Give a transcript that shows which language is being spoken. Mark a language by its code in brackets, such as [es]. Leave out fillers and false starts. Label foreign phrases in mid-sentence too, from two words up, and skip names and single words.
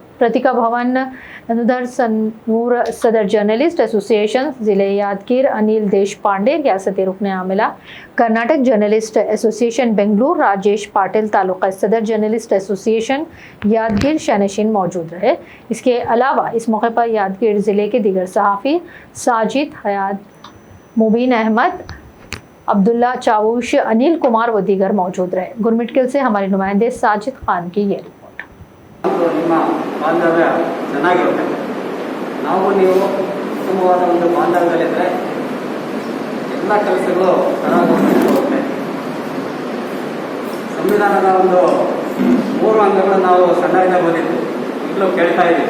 [ur] پرتیکا بھون انودھر سنور صدر [en] journalist association [ur] ضلع یادگیر انل دیش پانڈے، ریاستی رکن عاملہ کرناٹک [en] journalist association [ur] بنگلورو راجیش پاٹل، تعلقہ صدر [en] journalist association [ur] یادگیر شہ نشین موجود رہے. اس کے علاوہ اس موقع پر یادگیر ضلع کے دیگر صحافی ساجد حیات، مبین احمد، عبداللہ چاؤش، انل کمار و دیگر موجود رہے. گرمٹکل سے ہمارے نمائندے ساجد خان کی یہ رپورٹ. [kn] ನಿಮ್ಮ ಬಾಂಧವ್ಯ ಚೆನ್ನಾಗಿರುತ್ತೆ, ನಾವು ನೀವು ಉತ್ತಮವಾದ ಒಂದು ಬಾಂಧವ್ಯದಲ್ಲಿದ್ದರೆ ಎಲ್ಲ ಕೆಲಸಗಳು ಚೆನ್ನಾಗಿ ಹೋಗುತ್ತೆ. ಸಂವಿಧಾನದ ಒಂದು 3 ಅಂಗಗಳನ್ನು ನಾವು ಸಣ್ಣದಿಂದ ಓದಿದ್ದು, ಈಗಲೂ ಕೇಳ್ತಾ ಇದ್ದೀವಿ.